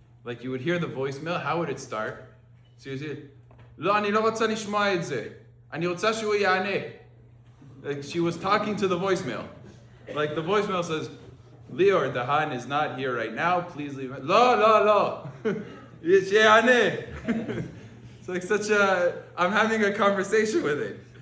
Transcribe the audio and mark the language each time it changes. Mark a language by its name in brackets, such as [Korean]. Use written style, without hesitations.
[English] Like you would hear the voicemail, how would it start? [Hebrew] So you would say, "לא, אני לא רוצה לשמוע את זה. אני רוצה שהוא יענה." [English] Like she was talking to the voicemail. Like the voicemail says, "Lior, Dahan is not here right now. Please leave." [Hebrew] לא. שיענה. [English] It's like I'm having a conversation with it.